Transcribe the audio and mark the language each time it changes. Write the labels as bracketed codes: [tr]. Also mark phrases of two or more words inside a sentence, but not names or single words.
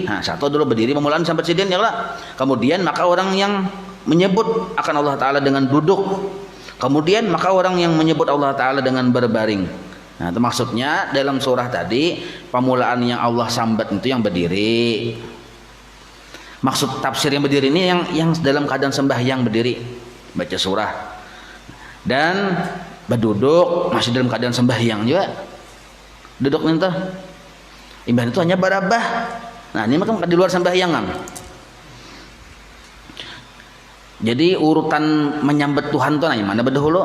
[bjn] Nah, satu dulu berdiri pemulaan sampai sidin ya Allah. Kemudian maka orang yang menyebut akan Allah Ta'ala dengan duduk. Kemudian maka orang yang menyebut Allah Ta'ala dengan berbaring. Nah, itu maksudnya dalam surah tadi pemulaan yang Allah sambat itu yang berdiri. Maksud tafsir yang berdiri ini yang dalam keadaan sembahyang berdiri baca surah, dan berduduk masih dalam keadaan sembahyang juga. Duduk nih imbah itu hanya barabah. Nah, ini mah di luar sembahyang kan. Jadi urutan menyambut Tuhan tuh nah mana berdahulu?